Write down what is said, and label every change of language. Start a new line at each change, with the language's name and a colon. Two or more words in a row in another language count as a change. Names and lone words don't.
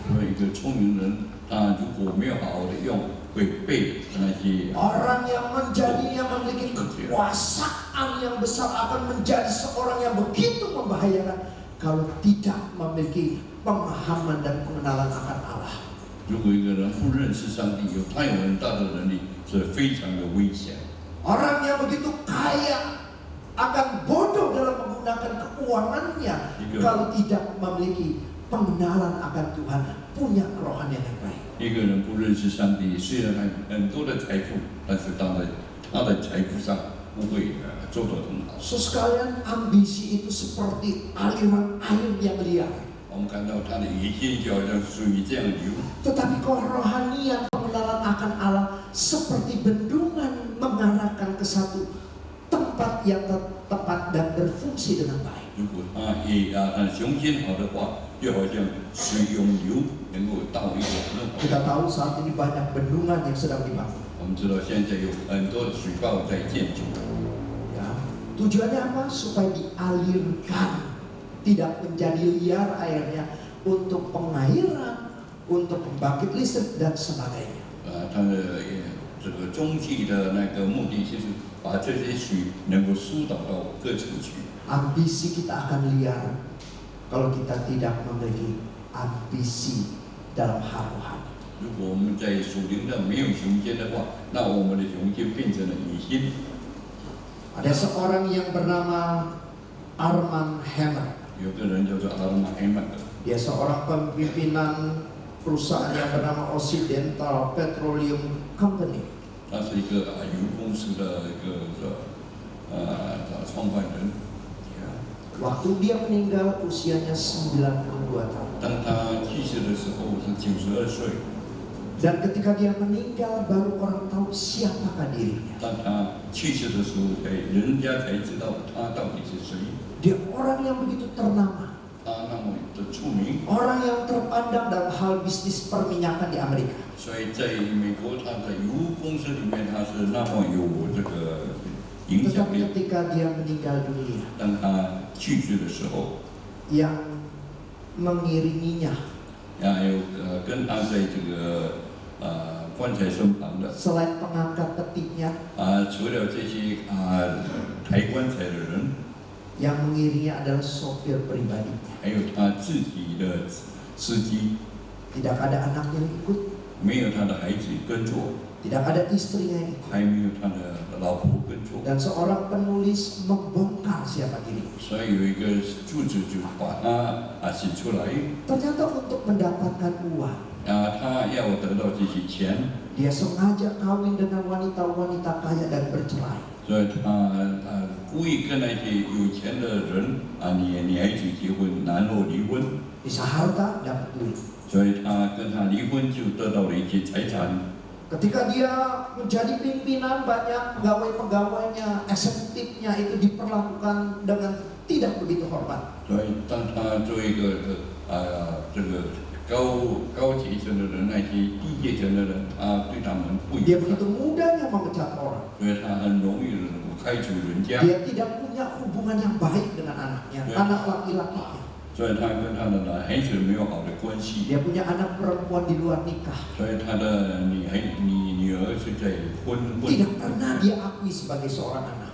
Chinese: 所以一个聪明人，他如果没有好好的用，会被那些
Indonesian: Orang yang memiliki kekuasaan yang besar akan menjadi seorang yang begitu membahayakan kalau tidak memiliki pemahaman dan pengenalan akan Allah.
Chinese: 如果一个人不认识上帝，他有很大的能力，是非常的危险。
Indonesian: Orang yang begitu kaya akan bodoh dalam menggunakan keuangannya kalau tidak memiliki pengenalan akan Tuhan, punya kerohanian yang baik.
Chinese: 一个人不认识上帝，虽然他有很多的财富，但是他的财富上不会做得很好。
Indonesian: Sekalian ambisi itu seperti aliran air yang liar.
Chinese: 我们看到他的野心就好像水这样流，
Indonesian: Tetapi kerohanian pengenalan akan Allah seperti bendungan mengarahkan ke satu tempat yang tepat dan berfungsi dengan baik.
Chinese: 如果他雄心好的话，就好像水涌流，能够到一个很好。
Indonesian: Kita tahu saat ini banyak bendungan yang sedang dibangun.
Chinese: 我们知道现在有很多的水坝在建筑，
Indonesian: Ya. Tujuannya apa? Supaya dialirkan, tidak menjadi liar airnya untuk pengairan, untuk pembangkit listrik dan sebagainya.
Chinese: 它的这个中继的那个目的就是把这些水能够疏导到各城区。
Indonesian: Ambisi kita akan liar kalau kita tidak memiliki ambisi dalam hal rohani.
Chinese: 如果我们在属灵的没有雄心的话，那我们的雄心变成了野心。
Indonesian: Ada seorang yang bernama Armand Hammer.
Chinese: 有个人叫做阿玛埃曼的，
Indonesian: Dia seorang pimpinan perusahaan yang bernama Occidental Petroleum Company.
Chinese: 他是一个油公司的一个创办人。
Indonesian: Waktu dia meninggal usianya 92 tahun.
Chinese: 当他去世的时候是92岁，
Indonesian: Dan ketika dia meninggal, baru orang tahu siapakah dirinya.
Chinese: 当他去世的时候，人家才知道他到底是谁。
Indonesian: Dia orang yang begitu ternama,
Chinese: 他那么的出名，
Indonesian: orang yang terpandang dalam hal bisnis perminyakan di Amerika.
Chinese: 所以在美国他的油公司里面，他是那么有这个影响
Indonesian: Tetapi
Chinese: 力。
Indonesian: ketika dia meninggal dunia,
Chinese: 当他去世的时候，
Indonesian: yang mengiringinya
Chinese: 还有跟他在这个棺材身旁的
Indonesian: selain pengangkat petiknya,
Chinese: 除了这些抬棺材的人，
Indonesian: yang mengiringinya adalah sopir pribadinya.
Chinese: 还有他自己的司机，
Indonesian: Tidak ada anaknya yang ikut,
Chinese: 没有他的孩子跟着，
Indonesian: tidak ada istrinya yang ikut.
Chinese: 还没有他的老婆跟着。
Indonesian: Dan seorang penulis membongkar siapa dirinya.
Chinese: 所以有一个作者就把他写出来，
Indonesian: Ternyata untuk mendapatkan uang,
Chinese: 他要得到这些钱，
Indonesian: dia sengaja kawin dengan wanita-wanita kaya dan bercerai.
Chinese: 所以他故意跟那些有钱的人女孩子结婚，然后离婚，
Indonesian: Bisa harta, dapat duit.
Chinese: 所以他跟他离婚就得到了一些财产。
Indonesian: Ketika dia menjadi pimpinan, banyak pegawai-pegawainya, eksekutifnya itu diperlakukan dengan tidak begitu hormat.
Chinese: 所以当他做一个这个高阶层的人，那些低阶层的人，他对他们不
Indonesian: Dia
Chinese: 友善，
Indonesian: begitu mudahnya memecat orang.
Chinese: 所以他很容易能够开除人家，
Indonesian: Dia tidak punya hubungan yang baik dengan anaknya, Ya. anak laki-lakinya.
Chinese: 所以他跟他的孩子没有好的关系，
Indonesian: Dia punya anak perempuan di luar nikah.
Chinese: 所以他的女儿是在婚，
Indonesian: Tidak pernah dia akui sebagai seorang anak.